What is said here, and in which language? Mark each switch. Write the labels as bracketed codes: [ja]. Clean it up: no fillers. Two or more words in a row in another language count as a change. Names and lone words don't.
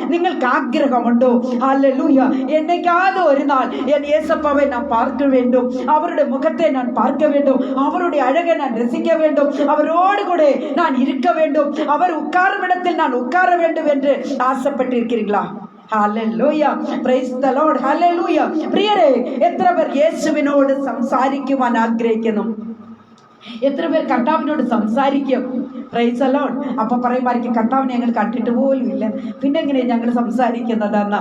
[ml] നിങ്ങൾക്ക് ആഗ്രഹമുണ്ടോ? ഹല്ലേലൂയ. [ta] என்னைக்காவது ஒரு நாள் என் இயேசப்பாவை நான் பார்க்க வேண்டும், அவருடைய முகத்தை நான் பார்க்க வேண்டும், அவருடைய அழகை நான் ரசிக்க வேண்டும், அவரோடு கூட நான் இருக்க வேண்டும், அவர் உட்காரும் இடத்தில் நான் உட்கார வேண்டும் என்று ആശപ്പെട്ടിരിக்கிறீர்களா? [ml] ഹല്ലേലൂയ. [en] praise the Lord. [ml] ഹല്ലേലൂയ. പ്രിയരേ, എത്ര പേർ യേശുവിനോട് സംസാരിക്കുവാൻ ആഗ്രഹിക്കുന്നു? എത്ര പേർ കർത്താവിനോട് സംസാരിക്കും? [en] praise the Lord. [ml] അപ്പൊ പറയുമായിരിക്കും, കർത്താവിനെ ഞങ്ങൾ കണ്ടിട്ട് പോലും ഇല്ല, പിന്നെ എങ്ങനെയാ ഞങ്ങൾ സംസാരിക്കുന്നതെന്ന?